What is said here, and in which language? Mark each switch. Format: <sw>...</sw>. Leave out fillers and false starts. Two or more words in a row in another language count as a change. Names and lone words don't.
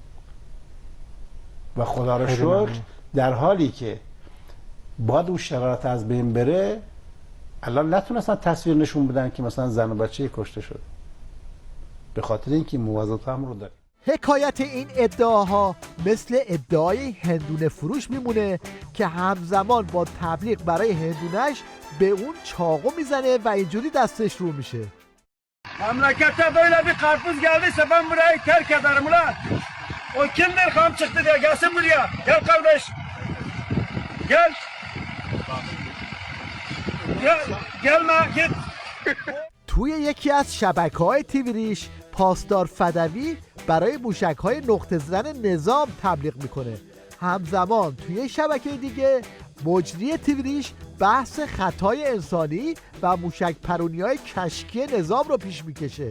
<fa>و خدا را شکر در حالی که باید اون شرایط از بین بره الان نتونستن تصویر نشون بدن که مثلا زن و بچه کشته شده، به خاطر اینکه موازات هم رو داره. حکایت این ادعاها مثل ادعای هندونه فروش میمونه که همزمان با تبلیغ برای هندونش به اون çağ میزنه و اینجوری دستش رو میشه.</fa> <tr>Memlekette böyle bir karpuz geldiyse ben burayı terk ederim ulan. O kimdir kam çıktı diye gelsin buraya. Gel kardeş. Gelme git.</tr> <fa>توی یکی از شبکه‌های تیویریش پاسدار فدوی برای موشک‌های نقطه زدن نظام تبلیغ میکنه. همزمان توی شبکه دیگه مجری تیویریش بحث خطای انسانی و موشک پرونی‌های کشکی نظام رو پیش میکشه.</fa>